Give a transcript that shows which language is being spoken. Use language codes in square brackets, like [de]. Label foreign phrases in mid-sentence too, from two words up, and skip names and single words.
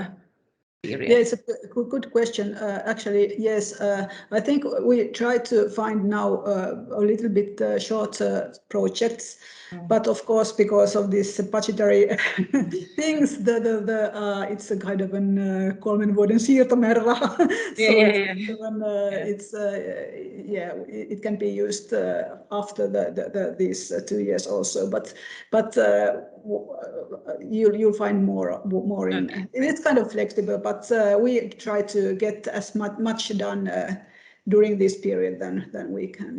[en] Period? Yeah, it's a good question. Actually, yes, I think we try to find now a little bit shorter projects, but of course, because of this budgetary things, it's a kind of an [fi] kolmen vuoden siirtomerra. [en] It can be used after these 2 years also, but you'll find more in. Okay. It's kind of flexible, but we try to get as much done during this period than we can.